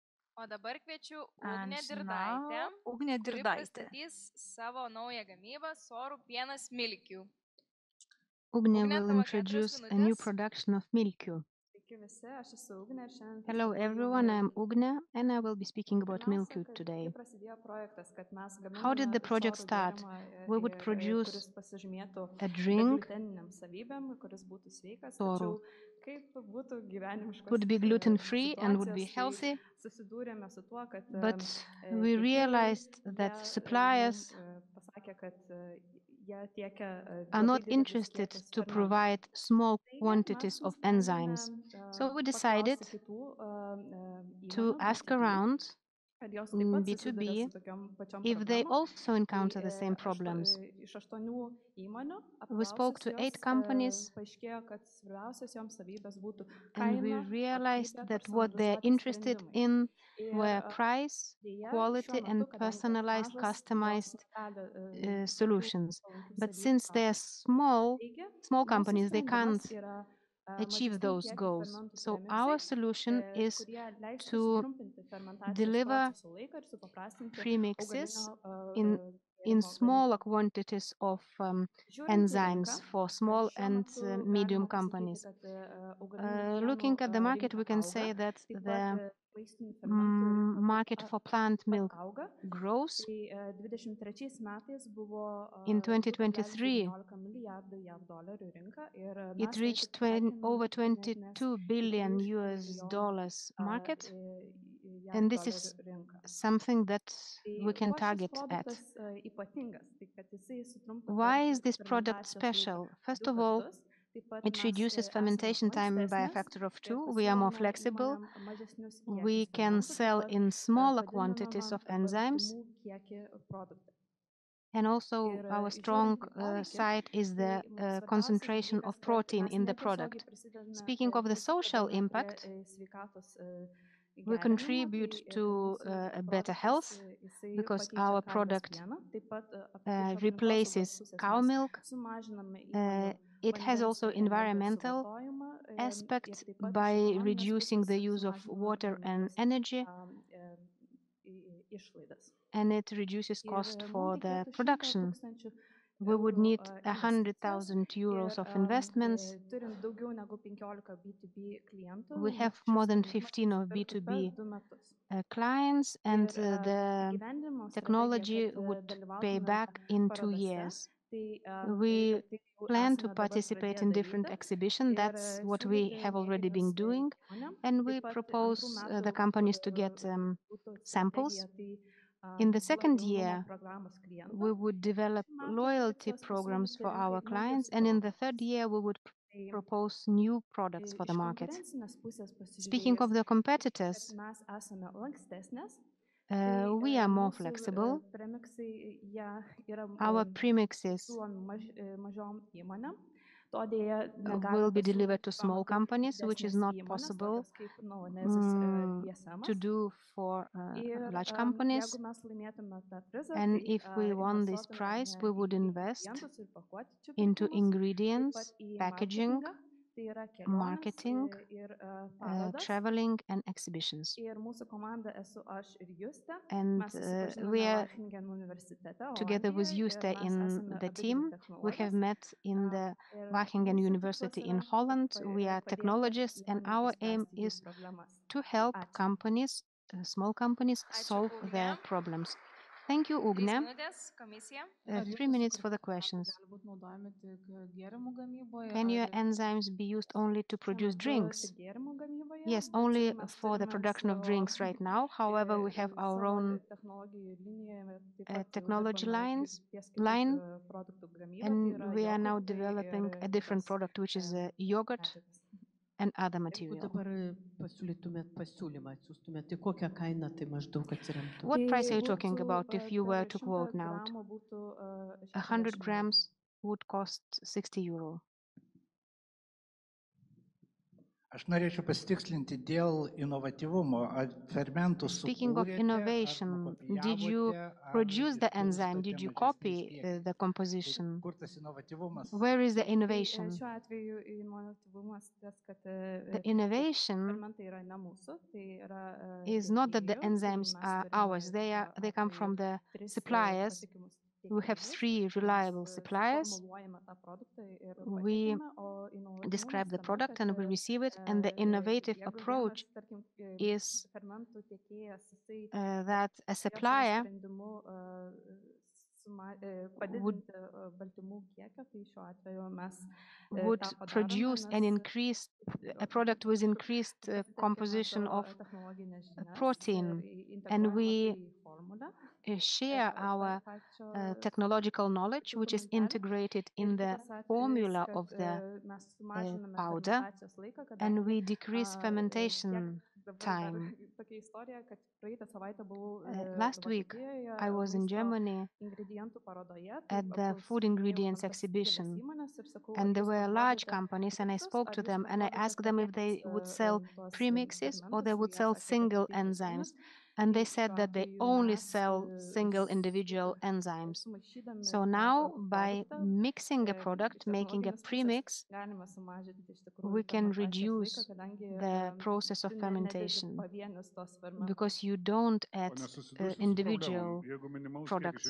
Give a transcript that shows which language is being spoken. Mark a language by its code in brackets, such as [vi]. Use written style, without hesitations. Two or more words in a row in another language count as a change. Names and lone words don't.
[lt] O dabar kviečiu [en] And [lt] Ugnę Dirdaitę, [en] now, Ugnė [lt] kuri [en] Dirdaitė. [lt] pristatys savo naują gamybą Sorų pienas Milkių. [en] Ugnė [lt] Ugnė, [en] will [lt] tavo 4 [en] introduce a new [lt] minutės. [en] production of Milkių. [lt] Sveiki visi, aš esu Ugnė ir šiandien [en] Hello [lt] pristatau [en] everyone, [lt] naują [en] I'm [lt] gamybą. [en] Ugnė and I will be speaking about [lt] Pirmiausia, [en] Milkių [lt] kaip [en] today. [lt] prasidėjo projektas, kad mes [en] How did [lt] gaminame [en] the project [lt] sorų [en] start? [lt] gėrimą, [en] We would produce [lt] kuris pasižymėtų [en] a drink, [lt] begliuteniniam savybėm, kuris būtų sveikas, sorų, tačiau kaip būtų gyvenimiškos [en] would be gluten-free and would be [lt] situacijos, tai [en] healthy, [lt] susidūrėme su tuo, kad [en] but we [lt] tiekėjai, [en] realized [lt] jie [en] that [lt] mum [en] suppliers [lt] pasakė, kad jie tiekia [en] are [lt] labai [en] not [lt] didelius [en] interested [lt] kiekius [en] to [lt] fermentų. [en] provide small [lt] Taigi mes [en] quantities of [lt] nusprendėme [en] enzymes. So we decided [lt] paklausti kitų [en] to [lt] įmonių [en] ask [lt] B2B, [en] around [lt] kad jos taip [en] in [lt] pat susiduria [en] B2B [lt] su tokiom pačiom [en] if they [lt] problemom. [en] also [lt] Tai [en] encounter the same problems. [lt] iš 8 įmonių [en] We spoke [lt] apklausus [en] to 8 [lt] jos [en] companies [lt] paaiškėjo, kad svarbiausios joms savybės būtų [en] and we [lt] kaina, [en] realized [lt] kokybė, [en] that what they're [lt] personalizuoti [en] interested [lt] sprendimai. [en] in [lt] Ir [en] were price, [lt] dėja, šiuo [en] quality, [lt] metu, [en] and [lt] kadangi [en] personalized, [lt] mažos, jos [en] customized [lt] negali tokių [en] solutions. [lt] palankių [en] But [lt] savybių [en] since they're [lt] pačios. Taigi, [en] small [lt] mūsų [en] companies, they [lt] sprendimas [en] can't [lt] yra [en] achieve [lt] mažesnių [en] those [lt] kiekių [en] goals. [lt] fermentų [en] So [lt] premiksai, [en] our solution is [lt] kurie leistų [en] to [lt] sutrumpinti fermentacijos [en] deliver [lt] proceso laiką ir supaprastinti [en] premixes [lt] augalinio [en] in [lt] gėrimo [en] smaller [lt] gamybą. [en] quantities of [lt] Žiūrint į rinką, [en] enzymes for small [lt] šiuo [en] and [lt] metu [en] medium [lt] galima pasakyti, [en] companies. [lt] kad augalinių pienų [en] Looking at the market, [lt] rinka [en] we can [lt] auga, [en] say that [lt] taip [en] the [lt] pat vaistinių fermentų rinka [en] market for plant [lt] pat [en] milk [lt] auga. [en] grows. [lt] Tai 23 metais buvo [en] In 2023, [lt] 2,19 milijardų JAV dolerių rinka ir [en] it [lt] mes [en] reached over $22 billion US dollars market, [lt] JAV [en] and this [lt] dolerių [en] is [lt] rinką. [en] something that [lt] Tai [en] we can [lt] kuo šis [en] target at. [lt] produktas ypatingas, tai kad jisai sutrumpa [en] Why is this product [lt] fermentacijos laiką [en] special? First [lt] 2 [en] of all, [lt] kartus. Taip pat [en] it [lt] mes [en] reduces [lt] esame [en] fermentation time by a [lt] lankstesnės [en] factor of [lt] ir [en] 2. We are more [lt] pasiūlome [en] flexible. [lt] įmonėm mažesnius [en] We [lt] kiekius [en] can [lt] fermentų, taip [en] sell [lt] pat [en] in smaller [lt] padidinamą [en] quantities of enzymes. [lt] baltymų kiekį produktą. [en] And also [lt] Ir [en] our [lt] žiūrint [en] strong [lt] į poveikį, [en] side is [lt] tai [en] the [lt] svarbiausias [en] concentration [lt] dalykas, [en] of [lt] kad [en] protein [lt] mes [en] in the [lt] netiesiogiai [en] product. [lt] prisidedame [en] Speaking of the social impact, [lt] sveikatos [en] we [lt] gerinimo, [en] contribute [lt] tai [en] to [lt] mūsų [en] a better [lt] produktas, [en] health [lt] jisai [en] because [lt] pakeičia [en] our [lt] karvės [en] product [lt] pieną, taip pat iš aplinkosaugos [en] replaces [lt] pusės [en] cow [lt] mes [en] milk. [lt] sumažiname įmonių [en] It has [lt] vandens [en] also [lt] ir energijos [en] environmental [lt] suvartojimą ir [en] aspect [lt] taip pat iš [en] by [lt] ekonominės [en] reducing the [lt] pusės [en] use of [lt] sumažiname [en] water and [lt] gamybos [en] energy, [lt] išlaidas. [en] and it reduces [lt] Ir [en] cost [lt] mums [en] for the [lt] reikėtų 100 [en] production. [lt] 000 [en] We would [lt] eurų [en] need [lt] investicijos [en] 100,000 euros [lt] ir [en] of investments. [lt] turint daugiau negu 15 B2B klientų, [en] We have [lt] šis [en] more than [lt] sprendimas [en] 15 of [lt] atsipirktų per [en] B2B [lt] 2 metus. [en] clients, and [lt] Ir [en] the [lt] įgyvendinimo strategija, [en] technology [lt] kad [en] would pay [lt] dalyvautume [en] back in 2 [lt] parodose, [en] years. [lt] tai [en] We [lt] tai jau [en] plan to [lt] esame dabar [en] participate [lt] pradėję [en] in different [lt] daryti [en] exhibitions. [lt] ir [en] That's what we [lt] siūlyti [en] have already [lt] mėginius [en] been doing. [lt] įmonėm. [en] And we [lt] Taip pat [en] propose [lt] antrų [en] the [lt] metų [en] companies to get [lt] būtų [en] samples. [lt] strategija, tai [en] In the second [lt] jaunumo [en] year, [lt] programos klientam. [en] we would develop [lt] Šių metų [en] loyalty [lt] tikslas [en] programs [lt] pasiūlyti [en] for [lt] rinkai [en] our [lt] naujus [en] clients. And in the third [lt] produktus. [en] year, we would [lt] Tai [en] propose new products for the [lt] iš [en] market. [lt] konkurencinės pusės [en] Speaking [lt] pasižiūrėjus, [en] of the [lt] kad [en] competitors, [lt] mes esame lankstesnės, [en] we are more [lt] mūsų [en] flexible. [lt] premiksai jie yra [en] Our premixes [lt] siūlomi mažom įmonėm. To dėja [en] will [lt] negali [en] be delivered to [lt] pasiūlyti [en] small companies, which is not possible [lt] tokios kaip Novonesis [en] to [lt] DSM. [en] do for [lt] Ir [en] large companies. [lt] jeigu mes laimėtume tą prizą, [en] And [lt] tai [en] if we won this [lt] investuotume [en] prize, we would [lt] į [en] invest [lt] ingredientus ir pakuočių [en] into [lt] pirkimus, taip [en] ingredients, [lt] pat į [en] packaging, [lt] marketingą, tai yra kelionės [en] marketing, [lt] ir parodas. [en] traveling, and exhibitions. [lt] Ir mūsų komanda esu aš ir Justė. [en] And [lt] Mes [en] we [lt] susipažinome [en] are [lt] Wageningen universitete, [en] together with [lt] Olandijoje, ir [en] Juste [lt] mes [en] in [lt] esame [en] the [lt] abidvi [en] team. We have [lt] technologės. [en] met in the [lt] Ir [en] Wageningen [lt] mūsų [en] University [lt] tikslas [en] in [lt] yra [en] Holland. We are [lt] padėti [en] technologists, and [lt] įmonėm [en] our aim [lt] išspręsti jų [en] is [lt] problemas. [en] to help [lt] Ačiū. [en] companies, small companies, [lt] Ačiū, [en] solve [lt] Ugne. [en] their problems. Thank you, [lt] 3 [en] Ugne. [lt] minutės, komisija. [en] 3 minutes for the questions. [lt] Gali būti naudojami tik gėrimų gamyboje. [en] Can your enzymes be used only to [lt] Šiuo [en] produce [lt] metu [en] drinks? [lt] tik gėrimų gamyboje, [en] Yes, [lt] bet [en] only [lt] mes [en] for the [lt] turime [en] production of [lt] savo, [en] drinks right now. However, we have our [lt] savo [en] own [lt] technologijų linijoje, taip pat jau [en] technology [lt] dirbame ties kitų [en] line, [lt] produktų gamyba, tai [en] and [lt] yra [en] we are now [lt] jogurtai [en] developing [lt] ir [en] a different [lt] kitos, [en] product, which is yogurt [lt] medžiagos. [en] and other [lt] Jeigu [en] material. [lt] dabar pasiūlytumėt pasiūlymą, atsiųstumėt, tai kokią kainą tai maždaug atsiremtų? [en] What [lt] Tai [en] price are you talking [lt] būtų, [en] about if you [lt] per [en] were to [lt] 100 [en] quote now? [lt] gramų būtų [en] 100 [lt] 60 eurų. [en] grams would cost 60 euro. [lt] Aš norėčiau pasitikslinti dėl inovatyvumo. Ar fermentų [en] Speaking of [lt] sukūrėte, ar [en] innovation, did you [lt] nukopijavote, ar [en] produce the [lt] kurstote [en] enzyme? Did you [lt] mažesniais [en] copy [lt] kiekiais? [en] the [lt] Tai [en] composition? [lt] kur tas inovatyvumas? [en] Where is the [lt] Tai, [en] innovation? [lt] šiuo atveju inovatyvumas tas, kad [en] The innovation [lt] fermentai yra ne mūsų, tai yra [en] is not that the [lt] tiekėjų, tai [en] enzymes [lt] mes [en] are [lt] turime [en] ours. They [lt] šiuo [en] come [lt] atveju [en] from the [lt] tris, [en] suppliers. [lt] patikimus [en] We have [lt] tiekėjus. [en] 3 reliable [lt] Mes, [en] suppliers. [lt] suformuluojame tą produktą ir [en] We [lt] pateikiame, o inovatyvumas [en] describe the [lt] tame, [en] product [lt] kad, [en] and we receive it. And the innovative [lt] jeigu [en] approach [lt] vienas, tarkim, [en] is [lt] fermentų tiekėjas, jisai [en] that a [lt] turėjo savo [en] supplier [lt] sprendimu, [en] would [lt] padidinti baltymų kiekio, tai šiuo atveju mes [en] would [lt] tą padarome, [en] produce an [lt] nes [en] increased a product with increased [lt] pasitelkiame [en] composition [lt] savo [en] of [lt] technologines žinias [en] protein, [lt] ir [en] and [lt] integruojame [en] we [lt] tai į formulę. [en] share our [lt] Pačio [en] technological knowledge, which is [lt] dokumentelę. [en] integrated [lt] Ir [en] in the [lt] kitas atvejis, [en] formula [lt] kad, [en] of the [lt] mes sumažiname [en] powder, [lt] fermentacijos laiką, [en] and [lt] kadangi, [en] we decrease fermentation [lt] dabar dar [en] time. [lt] tokia istorija, kad praeitą savaitę buvau [en] Last week, [lt] Vokietijoje [en] I was in [lt] maisto [en] Germany [lt] ingredientų parodoje, [en] at the food ingredients exhibition, and there were large companies, and I spoke to them and I asked them if they would sell premixes or they would sell single enzymes. And they said that they only sell single individual enzymes. So now, by mixing a product, making a premix, we can reduce the process of fermentation because you don't add individual products.